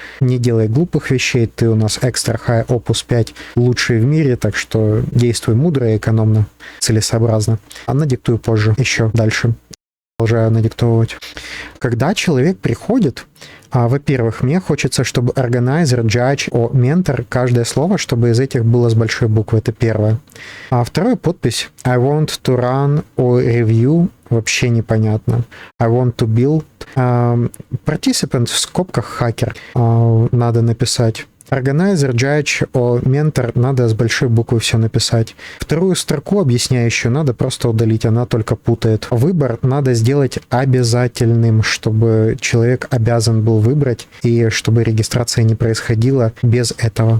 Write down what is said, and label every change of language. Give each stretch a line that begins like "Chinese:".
Russian: Не делай глупых вещей, ты у нас Extra High Opus 5 лучший в мире, так что действуй мудро и экономно, целесообразно. А надиктую позже, еще дальше. Продолжаю надиктовывать. Когда человек приходит, во-первых, мне хочется, чтобы organizer, judge, mentor, каждое слово, чтобы из этих было с большой буквы, это первое. А второе, подпись
English: I want to run or review,
Russian: вообще непонятно.
English: I want to build.
Russian: Participant в скобках хакер надо написать. Organizer, judge, mentor, надо с большой буквы все написать. Вторую строку объясняющую надо просто удалить, она только путает. Выбор надо сделать обязательным, чтобы человек обязан был выбрать, и чтобы регистрация не происходила без этого.